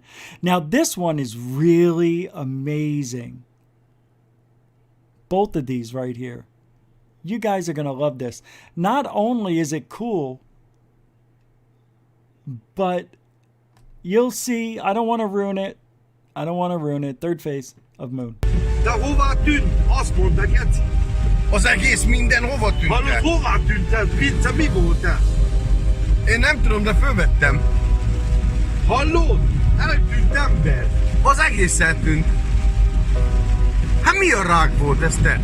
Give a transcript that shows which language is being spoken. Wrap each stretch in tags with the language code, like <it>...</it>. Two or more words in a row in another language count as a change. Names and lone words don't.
<en>Now, this one is really amazing. Both of these right here. You guys are going to love this. Not only is it cool, but you'll see. I don't want to ruin it. I don't want to ruin it. Third phase of moon.</en> <hu>De hová tűnt? Azt mondd neked. Az egész minden hova tűnt? Hallod, hová tűnt ez? Vince, mi volt ez? Én nem tudom, de fölvettem. Hallod? Eltűnt ember. Az egész eltűnt. Hát mi a rák volt ez te?</hu>